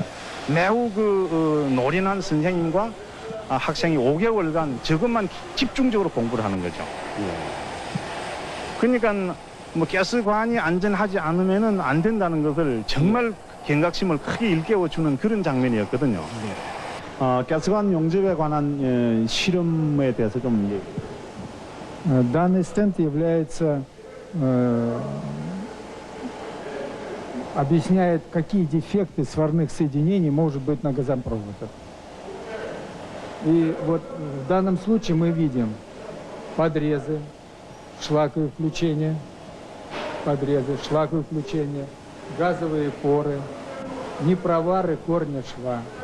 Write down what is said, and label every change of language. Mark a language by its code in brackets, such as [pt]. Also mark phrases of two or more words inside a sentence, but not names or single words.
[ko] 매우 노련한 선생님과 학생이 5개월간 저것만 집중적으로 공부를 하는 거죠. 그러니까 뭐 가스관이 안전하지 않으면은 안 된다는 것을 정말 경각심을 크게 일깨워주는 그런 장면이었거든요. 가스관 용접에 관한 실험에 대해서 좀 [ru] Данный стенд является, объясняет, какие дефекты сварных соединений может быть на газопроводах. И вот в данном случае мы видим подрезы, шлаковые включения, газовые поры, непровары корня шва.